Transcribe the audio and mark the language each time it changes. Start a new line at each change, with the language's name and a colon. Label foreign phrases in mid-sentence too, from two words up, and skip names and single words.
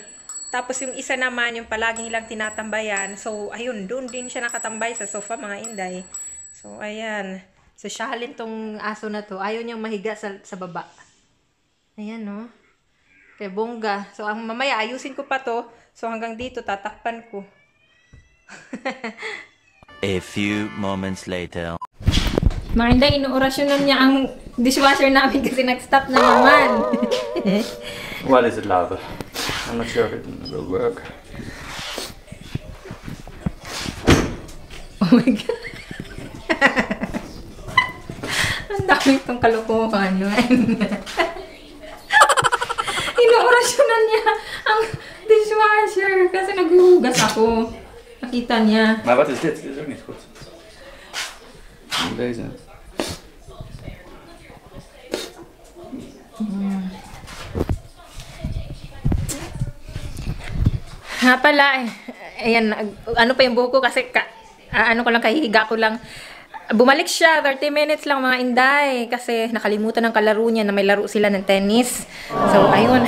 Filipino: Tapos yung isa naman yung palagi nilang tinatambayan. So ayun, doon din siya nakatambay sa sofa mga Inday. So ayan. So shalin tong aso na to. Ayaw niyang mahiga sa baba. Ayan no. Kaya bongga. So ang mamaya ayusin ko pa to. So hanggang dito tatakpan ko.
English: A few moments later.
Filipino: Mga Inday, inuorasyonan niya ang dishwasher namin kasi nag-stop na naman.
English: What is it, love? I'm not sure if it will work. Oh my God.
Filipino: Ang dami itong kalukuhan. Inuorasyonan niya ang dishwasher kasi naghuhugas ako. Nakita niya.
Dutch: Maar wat is dit? Dit is ook niet goed. Deze.
Filipino: Ha pala, ayan, ano pa yung buhok ko kasi ano ko lang, kahihiga ko lang. Bumalik siya, 30 minutes lang mga Inday kasi nakalimutan ng kalaro niya na may laro sila ng tennis.